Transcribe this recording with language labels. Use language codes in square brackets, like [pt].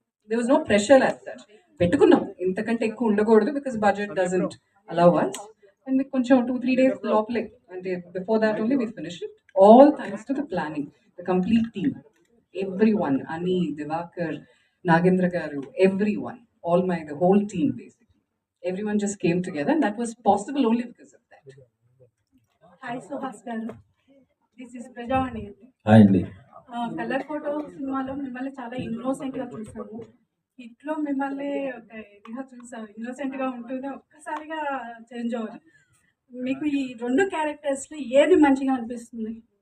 [en] There was no pressure as such. [te] పెట్టుకున్నాం ఇంతకంటే ఎక్కువ ఉండకూడదు [en] Because budget doesn't allow us. And [te] మీకు కొంచెం 2-3 days లోపలే, అంటే [en] Before that only we finish it. All thanks to the planning, the complete team, everyone, అని, Divakar, Nagendra garu, everyone, the whole team basically. Everyone just came together and that was possible only because of that. Hi Suhas garu, this is Prajavani. [te] Hi అండి. Colour photo సినిమాలో మిమ్మల్ని చాలా ఇన్నోసెంట్గా చూసాము. హిట్లో మిమ్మల్ని ఒక ఇదిగా చూసాము, ఇన్నోసెంట్గా ఉంటుంది, ఒక్కసారిగా చేంజ్ అవ్వదు. మీకు ఈ 2 క్యారెక్టర్స్లో ఏది మంచిగా అనిపిస్తుంది?